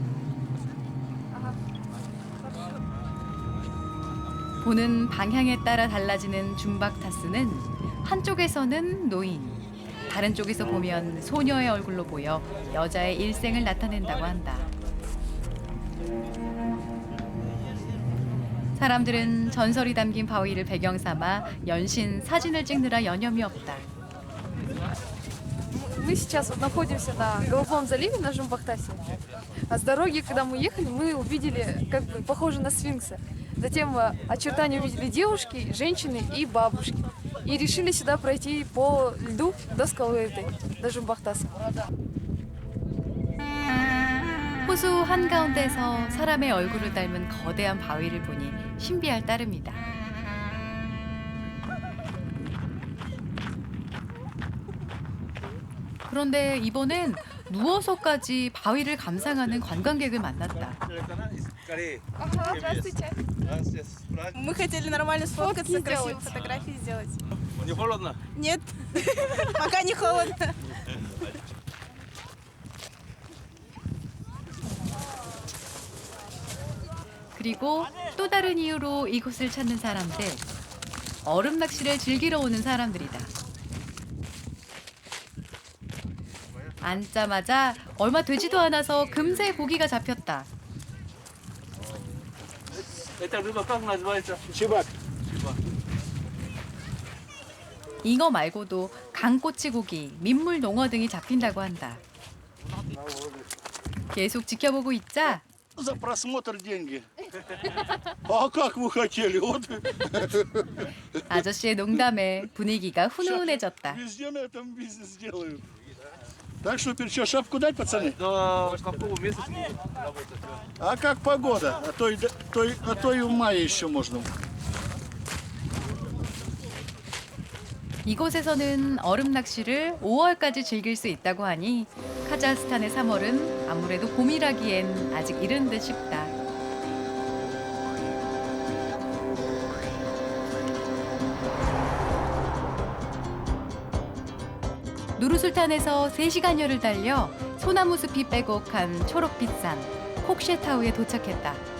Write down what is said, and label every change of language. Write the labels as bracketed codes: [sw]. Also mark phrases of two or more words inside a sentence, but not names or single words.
[ko] 보는 방향에 따라 달라지는 줌박타스는 한쪽에서는 노인, 다른 쪽에서 보면 소녀의 얼굴로 보여 여자의 일생을 나타낸다고 한다. 사람들은 전설이 담긴 바위를 배경 삼아 연신 사진을 찍느라 여념이 없다. [ru] Мы сейчас вот находимся на Голубом заливе, на Жумбахтасе. А с дороги, когда мы ехали, мы увидели, как бы, похоже на сфинкса. Затем очертания увидели девушки, женщины и бабушки. И решили сюда пройти по льду до скалы этой, до Жумбахтаса. [ko] 호수 한가운데서 사람의 얼굴을 닮은 거대한 바위를 보니 신비할 따름이다. 그런데 이번엔 누워서까지 바위를 감상하는 관광객을 만났다. [ru] Здравствуйте. Мы хотели нормально сфоткаться, Фотки красивые сделать. фотографии сделать. Не холодно? Нет, пока не холодно. [ko] 그리고 또 다른 이유로 이곳을 찾는 사람들, 얼음 낚시를 즐기러 오는 사람들이다. 앉자마자 얼마 되지도 않아서 금세 고기가 잡혔다. [ru] Это рыба как называется? [ko] 잉어 말고도 강꼬치고기, 민물 농어 등이 잡힌다고 한다. 계속 지켜보고 있자 [ru] За просмотр деньги. А как вы хотели? Вот [ko] 아저씨의 농담에 분위기가 훈훈해졌다. [ru] везде на этом бизнес делают. Так что, что, шапку дать, пацаны? До какого месяца будут работать? А как погода? А то и в мае еще можно. [ko] 이곳에서는 얼음 낚시를 5월까지 즐길 수 있다고 하니 카자흐스탄의 3월은 아무래도 봄이라기엔 아직 이른 듯 싶다. 누르술탄에서 3시간여를 달려 소나무 숲이 빼곡한 초록빛 산 콕셰타우에 도착했다.